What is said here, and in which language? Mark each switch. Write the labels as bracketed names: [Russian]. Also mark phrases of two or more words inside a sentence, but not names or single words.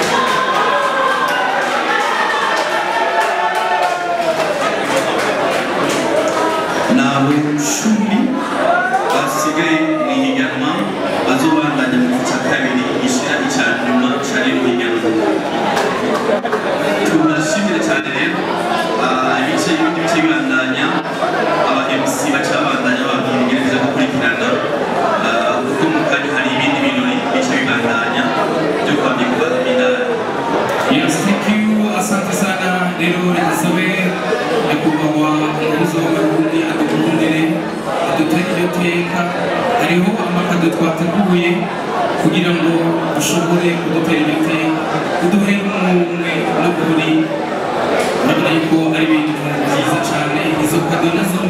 [Rundi] nabo 10 basigaye mu higanwa bazobandanya mu gice cya kabiri gishira icya nyuma cyari mu higanwa tubashimire cyane rero ibice y'ibindi bice bibandanya aba MC bacabandanya babwiriza gukurikirana kuko mu kanya hari ibindi birori bice bibandanya byo kwambikwa imidari. [English] Yes, thank you. [Swahili] Asante sana. [Rundi] Rero rekasabe nyakubahwa umuyobozi w'Abarundi adukundire adutege iryo teka hariho amakado twateguye kugira ngo dushobore kudutera iryo teka kuduhe umwe no kuri urabona yuko ari ibintu byiza cyane izo kado nazo ni